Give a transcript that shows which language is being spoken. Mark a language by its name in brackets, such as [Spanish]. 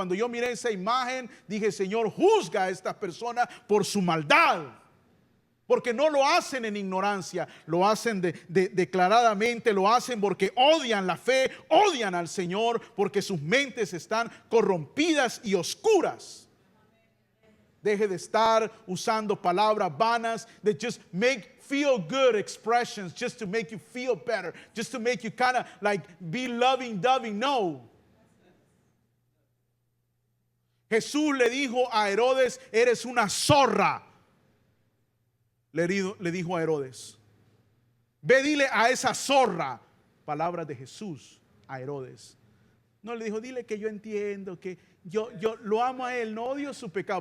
[Spanish] Cuando yo miré esa imagen, dije, Señor, juzga a esta persona por su maldad. Porque no lo hacen en ignorancia, lo hacen declaradamente, lo hacen porque odian la fe, odian al Señor, porque sus mentes están corrompidas y oscuras. Deje de estar usando palabras vanas [English] that just make feel good expressions, just to make you feel better, just to make you kind of like be loving-dovey. [Spanish] No. Jesús le dijo a Herodes, eres una zorra. Le dijo a Herodes, ve, dile a esa zorra. Palabras de Jesús a Herodes. No le dijo, dile que yo entiendo, que yo lo amo a él, no odio su pecado.